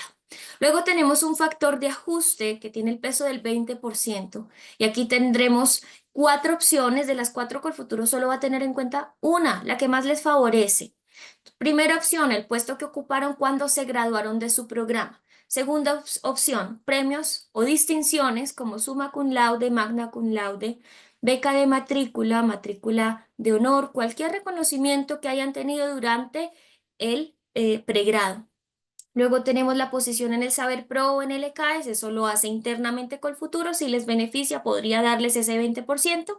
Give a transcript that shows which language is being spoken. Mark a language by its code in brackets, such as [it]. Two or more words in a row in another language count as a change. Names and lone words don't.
[es] Luego tenemos un factor de ajuste que tiene el peso del 20% y aquí tendremos cuatro opciones. De las cuatro, Colfuturo solo va a tener en cuenta una, la que más les favorece. Primera opción, el puesto que ocuparon cuando se graduaron de su programa. Segunda opción, premios o distinciones como [la] summa cum laude, magna cum laude, [es] beca de matrícula, matrícula de honor, cualquier reconocimiento que hayan tenido durante el pregrado. Luego tenemos la posición en el Saber Pro o en el ECAES, eso lo hace internamente Colfuturo, si les beneficia podría darles ese 20%.